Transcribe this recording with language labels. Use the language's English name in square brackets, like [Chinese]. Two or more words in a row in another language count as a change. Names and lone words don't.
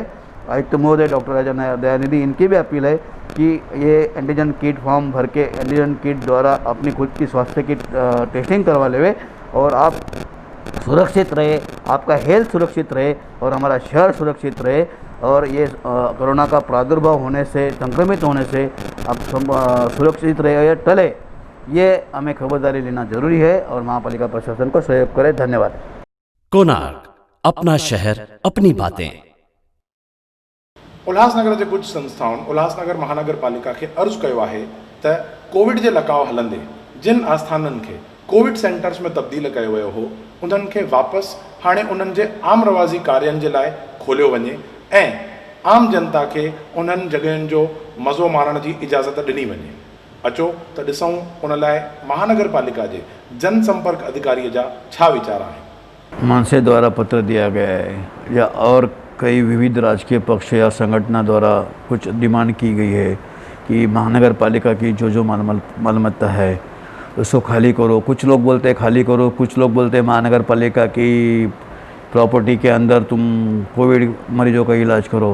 [Hindi] आयुक्त महोदय डॉक्टर राजा दयानिधि, इनकी भी अपील है कि ये [English] antigen kit form [Hindi] भर के [English] antigen kit [Hindi] द्वारा अपनी खुद की स्वास्थ्य की टेस्टिंग करवा लेवे और आप सुरक्षित रहे, आपका हेल्थ सुरक्षित रहे और हमारा शहर सुरक्षित रहे, और ये कोरोना का प्रादुर्भाव होने से, संक्रमित होने से आप सुरक्षित रहे या टले, ये हमें खबरदारी लेना जरूरी है और महापालिका प्रशासन को सहयोग करें। धन्यवाद। कोणार्क, अपना शहर अपनी बातें। [Sindhi] उल्हासनगर जे कुछ संस्थाउनि उल्हासनगर महानगर पालिका [Hindi] के अर्ज़ किया है [Sindhi] त कोविड के लकाव हलंदे जिन आस्थाननि के [English] Covid centers [Sindhi] में तब्दील किया वियो हो उन्हनि खे वापस हाणे उन्हनि जे आम रवाज़ी कार्यनि जे लाइ खोलियो वञे ऐं आम जनता के उन्हनि जगहनि जो मज़ो माणण जी इजाज़त ॾिनी वञे। अचो त ॾिसूं उन लाइ महानगर पालिका जे जनसंपर्क अधिकारी जा छा वीचार आहिनि। [Hindi] मनसे द्वारा पत्र दिया गया है या और कई विविध राजकीय पक्ष या संगठनों द्वारा कुछ डिमांड की गई है कि महानगर पालिका की जो मालमत्ता है उसको खाली करो। कुछ लोग बोलते हैं खाली करो, कुछ लोग बोलते हैं महानगर पालिका की प्रॉपर्टी के अंदर तुम कोविड मरीजों का इलाज करो।